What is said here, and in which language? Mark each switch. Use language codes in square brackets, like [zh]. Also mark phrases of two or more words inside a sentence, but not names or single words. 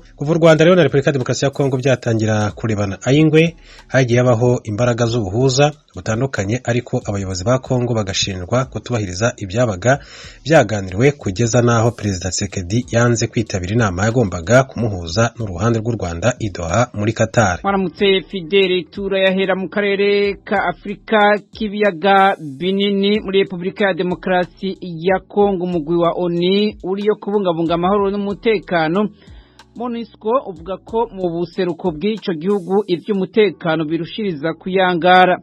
[rw] Kuva u Rwanda rero na Repubulika ya Demokarasi ya Kongo byatangira kurebana ayingwe, hagiye habaho imbaraga z'ubuhuza butandukanye, ariko abayobozi ba Kongo bagashinjwa kutubahiriza ibyabaga byaganiriwe kugeza naho Perezida Tshisekedi yanze kwitabira inama yagombaga kumuhuza n'uruhande rw'u Rwanda i Doha muri Qatar. [rn] Maramutse Fidele tura yahera mu karere ka Afrika k'ibiyaga binini muri Repubulika ya Demokarasi ya Kongo. Umugwi wa ONU uriyo kubungabunga amahoro n'umutekano MONUSCO uvuga ko mu buseruko bw'ico gihugu ivy'umutekano birushiriza kuyangara.